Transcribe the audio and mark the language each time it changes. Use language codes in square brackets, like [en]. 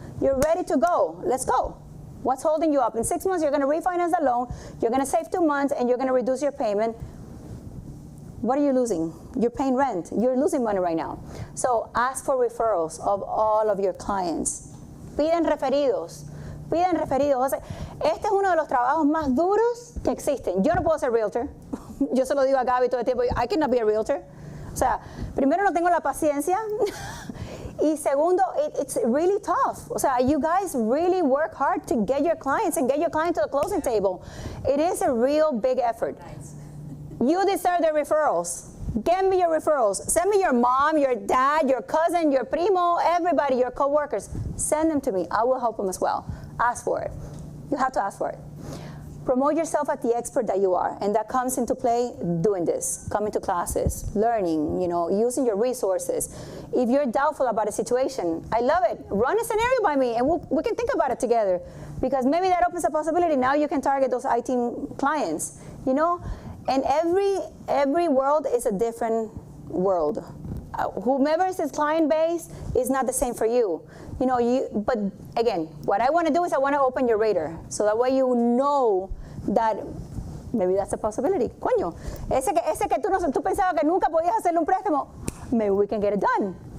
[en] You're ready to go. Let's go. What's holding you up? In 6 months, you're going to refinance the loan. You're going to save 2 months, and you're going to reduce your payment. What are you losing? You're paying rent. You're losing money right now. So ask for referrals of all of your clients. [es] Piden referidos. Piden referidos. O sea, este es uno de los trabajos más duros que existen. Yo no puedo ser realtor. Yo se lo digo a Gaby todo el tiempo. [en] I cannot be a realtor. [es] O sea, primero no tengo la paciencia. Y segundo, [en] it's really tough. [es] O sea, [en] you guys really work hard to get your clients and get your client to the closing table. It is a real big effort. Nice. You deserve the referrals. Get me your referrals. Send me your mom, your dad, your cousin, your primo, everybody, your coworkers. Send them to me. I will help them as well. Ask for it. You have to ask for it. Promote yourself as the expert that you are, and that comes into play doing this, coming to classes, learning, you know, using your resources. If you're doubtful about a situation, I love it. Run a scenario by me, and we can think about it together, because maybe that opens a possibility. Now you can target those IT clients, you know, And every world is a different world. Whomever is his client base is not the same for you. But again, what I want to do is I want to open your radar. So that way you know that maybe that's a possibility. [es] Coño, ese que tú pensabas que nunca podías hacerle un préstamo, [en] maybe we can get it done.